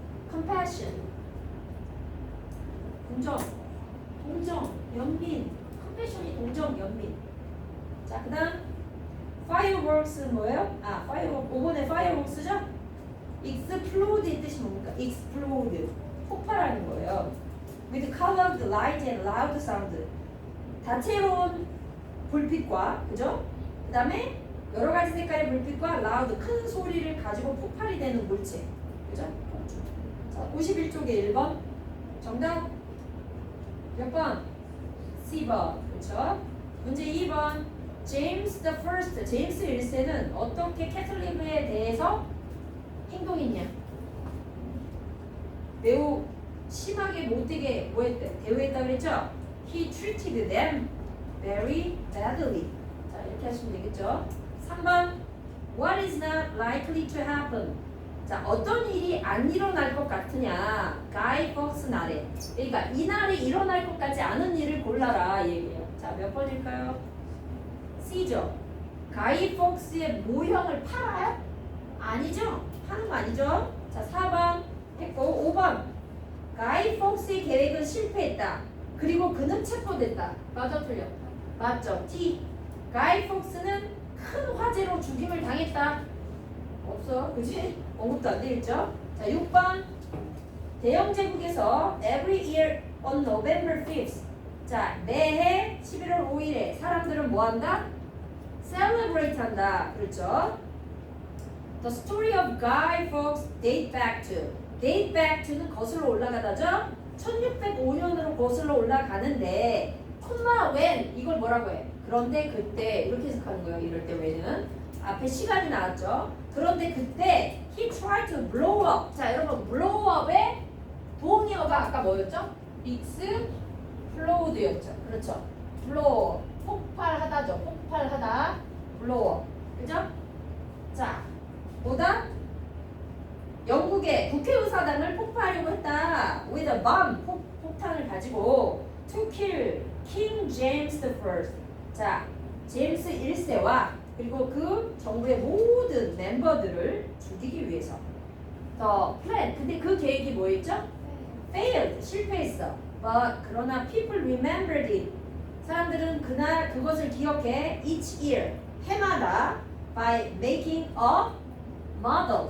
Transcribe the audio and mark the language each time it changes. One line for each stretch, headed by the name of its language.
Korean: compassion, 동정, 연민. compassion이 동정, 연민. 자, 그 다음 fireworks는 뭐예요? 아, fireworks, 5번에 fireworks죠? explode의 뜻이 뭡니까? explode, 폭발하는 거예요.
English: with colored light and loud sound.
Korean: 다채로운 불빛과, 그죠? 그 다음에 여러 가지 색깔의 불빛과 loud, 큰 소리를 가지고 폭발이 되는 물체. 그죠? 자, 51쪽에 1번. 정답 몇 번? C번. 그렇죠? 문제 2번. 제임스 the first, 제임스 1세는 어떻게 캐톨릭에 대해서 행동했냐? 매우 심하게 못되게 뭐했대? 대우했다 그랬죠?
English: He treated them very badly.
Korean: 자, 이렇게 하시면 되겠죠? 3번.
English: What is not likely to happen?
Korean: 자, 어떤 일이 안 일어날 것 같으냐? Guy Fawkes 날에. 그러니까 이날에 일어날 것 같지 않은 일을 골라라 얘기해요. 자, 몇 번일까요? C죠. 가이 폭스의 모형을 팔아요? 아니죠? 파는 거 아니죠? 자, 4번 했고 5번. 가이 폭스의 계획은 실패했다. 그리고 그는 체포됐다. 맞아, 틀려? 맞죠? T. 가이 폭스는 큰 화재로 죽임을 당했다. 없어, 그지? 언급도 안 되겠죠? 자, 6번. 대영 제국에서
English: every year on November 5th.
Korean: 자, 매해 11월 5일에 사람들은 뭐 한다? celebrate 한다. 그렇죠?
English: The story of Guy Fawkes date back to
Korean: 는 거슬러 올라가다죠? 1605년으로 거슬러 올라가는데 콤마 when 이걸 뭐라고 해? 그런데 그때 이렇게 해석하는 거예요. 이럴 때 when은 앞에 시간이 나왔죠? 그런데 그때
English: he tried to blow up.
Korean: 자, 여러분 blow up의 동의어가 아까 뭐였죠? explod였죠. 그렇죠? blow 폭발하다죠. 폭발하다 blow up. 그죠? 자, 뭐다? 영국의 국회의사당을 폭파하려고 했다.
English: with a bomb,
Korean: 폭탄을 가지고
English: to kill King James the First.
Korean: 자, 제임스 1세와 그리고 그 정부의 모든 멤버들을 죽이기 위해서.
English: The plan.
Korean: 근데 그 계획이 뭐였죠? failed. 실패했어.
English: But
Korean: 그러나
English: people remembered it.
Korean: 사람들은 그날 그것을 기억해.
English: each year.
Korean: 해마다
English: by making a model.